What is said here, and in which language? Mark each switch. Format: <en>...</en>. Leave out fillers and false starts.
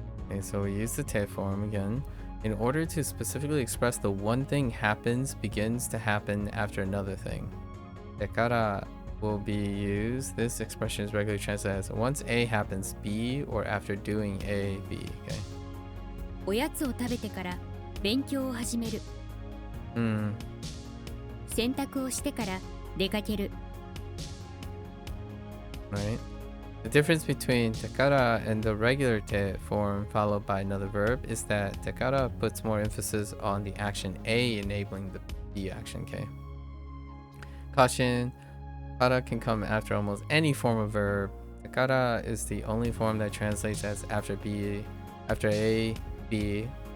<en>Okay, so we use the te form again. In order to specifically express the one thing happens, begins to happen after another thing. Tekara will be used. This expression is regularly translated as once A happens, B, or after doing A, B. Okay.</en> <ja>おやつを食べてから勉強を始める。洗濯をしてから出かける。</ja> <en>Right. The difference between tekara and the regular te form followed by another verb is that tekara puts more emphasis on the action A, enabling the B action. Okay. Caution. Kara can come after almost any form of verb. Tekara is the only form that translates as after B, after A, B.</en>